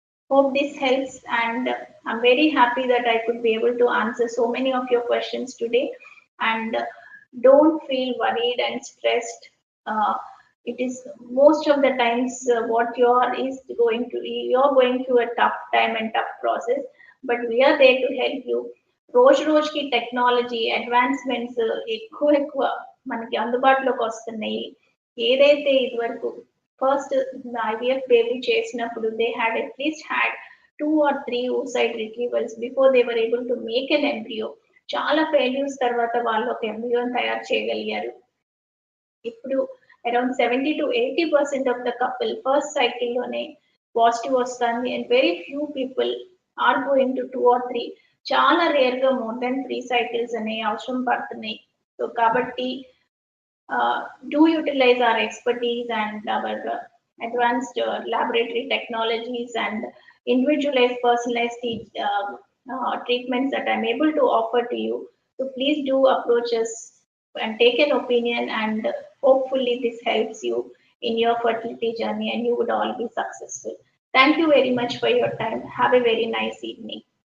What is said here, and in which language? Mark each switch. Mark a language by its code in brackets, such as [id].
[en] Hope this helps, and I'm very happy that I could be able to answer so many of your questions today. And don't feel worried and stressed. It is most of the times what you're going through a tough time and tough process, but we are there to help you. [te] రోజు కి technology advancements ఎక్కువ ఎక్కువ మనకి అందుబాటులోకి వస్తున్నాయి. ఏదైతే ఇదివరకు first IVF baby చేసినప్పుడు [en] They had at least had 2 or 3 oocyte retrievals before they were able to make an embryo. [te] చాలా ఫెయిల్యూర్స్ తర్వాత వాళ్ళు ఒక ఎంబ్రియోని తయారు చేయగలిగారు. ఇప్పుడు around 70 to 80% of the couple first cycle లోనే పాజిటివ్ వస్తుంది, [en] And very few people are going to 2 or 3. [te] చాలా రేర్ గా మోర్ దెన్ 3 సైకిల్స్ అనే అవసరం పడుతున్నాయి. సో కాబట్టి [en] do utilize our expertise and our advanced laboratory technologies and individualized personalized treatments that I'm able to offer to you. So please do approach us and take an opinion, and hopefully this helps you in your fertility journey and you would all be successful. Thank you very much for your time. Have a very nice evening.